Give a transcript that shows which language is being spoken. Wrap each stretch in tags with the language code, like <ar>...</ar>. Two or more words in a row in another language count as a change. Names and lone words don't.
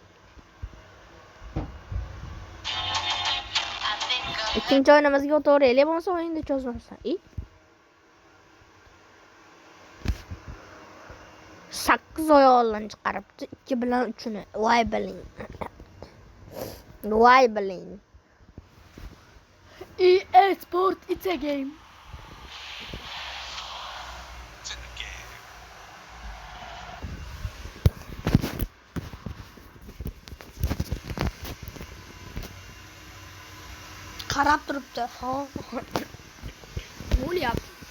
<uz>Ikkinchi o'yinimizga o'taylik, bo'lmasa o'yinni cho'zmasdan. 8 oy oldin chiqaribdi, 2 bilan 3ni. Voy biling. Voy biling.</uz> <en>EA Sport it's a game.</en> <uz>Qarab turibdi. Ha. Bo'lyapti.</uz>